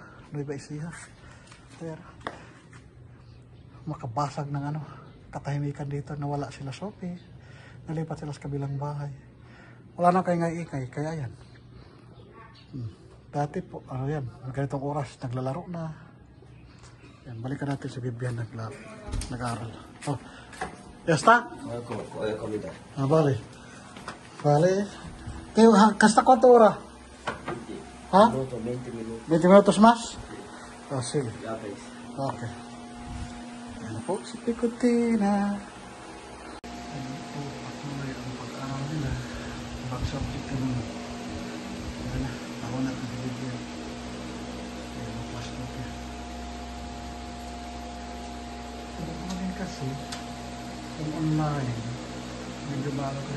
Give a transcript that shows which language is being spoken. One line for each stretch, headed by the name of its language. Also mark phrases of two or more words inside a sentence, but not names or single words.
Filipino: Nueva Ecija. Pero, makabasag ng ano. Katahimikan dito. Nawala sila Sophie. Nalipat sila sa kabilang bahay. Wala na kayo ingay. Kaya yan. Dati po, ano yan. Ganitong oras. Naglalaro na. Yan, balikan natin si Vivian nag-aaral.
Spanish: Oh. Ya está? Comida. Ah, vale. Vale. ¿Hasta cuánto hora? ¿Ah? 20 minutos. 20 minutos más? Ah, sí. Ya ves.
Filipino: Ok. Yan po si Picotina. Ano po, patuloy ang pag-aaral nila. Back subject ka naman. Yan na, ako na ang video. Yan ang plastic yan. Pero naman kasi, kung online, medyo bago rin.